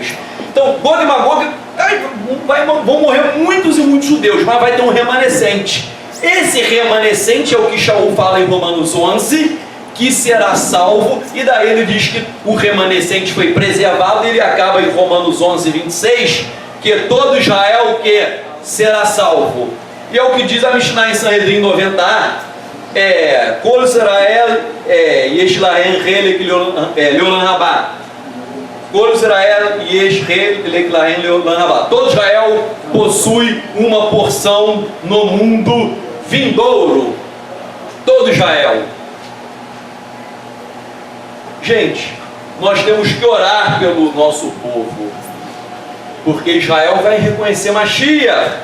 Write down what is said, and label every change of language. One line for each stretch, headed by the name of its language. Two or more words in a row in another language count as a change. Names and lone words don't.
Portuguese: Então, Gog e Magog, vão morrer muitos e muitos judeus, mas vai ter um remanescente. Esse remanescente é o que Shaul fala em Romanos 11, que será salvo, e daí ele diz que o remanescente foi preservado, e ele acaba em Romanos 11, 26, que todo Israel que será salvo. E é o que diz a Mishnah em Sanhedrin 90a,
Hebrew: כל ישראל יש להם חלק לעולם הבא. כל ישראל יש חלק להם לעולם הבא.
Portuguese: Todo Israel possui uma porção no mundo vindouro. Todo Israel. Gente, nós temos que orar pelo nosso povo, porque Israel vai reconhecer Mashiach.